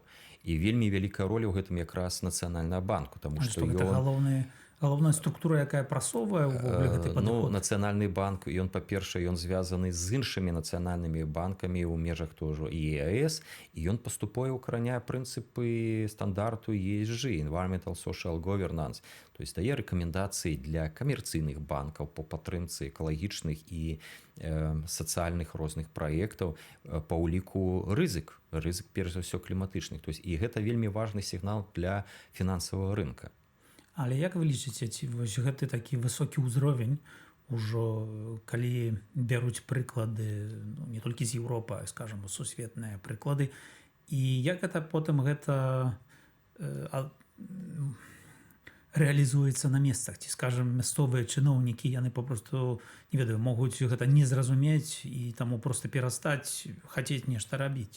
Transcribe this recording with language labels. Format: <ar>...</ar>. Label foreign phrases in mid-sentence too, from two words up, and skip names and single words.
<be>І вельмі вялікая роля ў гэтым якраз нацыянальнага банку, таму што галоўная структура, якая прасоўвае ўвогуле гэты падыход. Нацыянальны банк, ён, па-першае, ён звязаны з іншымі нацыянальнымі банкамі ў межах тоже ЕАЭС, і ён паступова укараняе прынцыпы стандарту ESG,</be> <en>Environmental Social Governance,</en> <ru>то есть</ru> <be>дае рэкамендацыі для камерцыйных банкаў по падтрымцы экалагічных і сацыяльных розных праектаў па ўліку рызык перш за ўсё кліматычных.</be> <ru>То есть</ru> <be>і гэта вельмі важны сігнал для фінансавага рынка. Але як вы лічыце, ці вось гэты такі высокі ўзровень ужо, калі бяруць прыклады не толькі з Еўропы, скажам, сусветныя прыклады, і як гэта потым рэалізуецца на месцах, ці, скажам, мясцовыя чыноўнікі, яны папросту, не ведаю, могуць гэта не зразумець і таму проста перастаць хацець нешта рабіць.</be>